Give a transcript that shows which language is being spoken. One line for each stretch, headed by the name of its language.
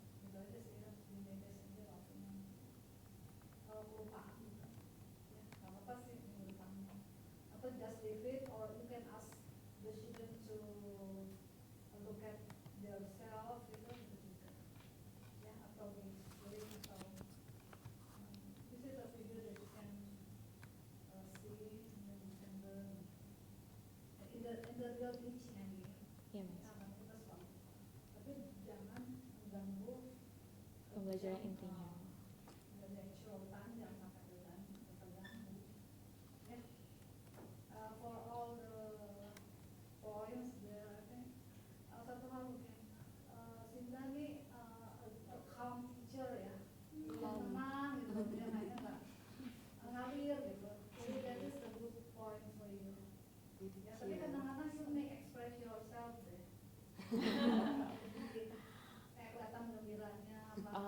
Indonesian: Itu aja sih harus dimanage aja waktunya. Kalau kelupaan gitu. Ya, nggak apa-apa sih minggu depan. Atau
English: just leave it or you can ask the student to look at themselves
Indonesian: gitu juga. Ya, atau di screen atau
English: this is a video that you can see and then you can learn in the real teaching and
Indonesian: Iya, Mas. karena kita selalu tapi jangan mengganggu Pembelajaran intinya.
English: the actual time
Indonesian: jangan sampai terganggu ya.
English: For all the points there I think
Indonesian: satu hal mungkin Sinta nih
English: a calm teacher
Indonesian: ya yang tenang gitu dia hanya nggak ngalir gitu jadi
English: that is the good point for you
Indonesian: ya tapi kadang-kadang
English: you may express yourself
Indonesian: deh kayak kelihatan gembiranya apa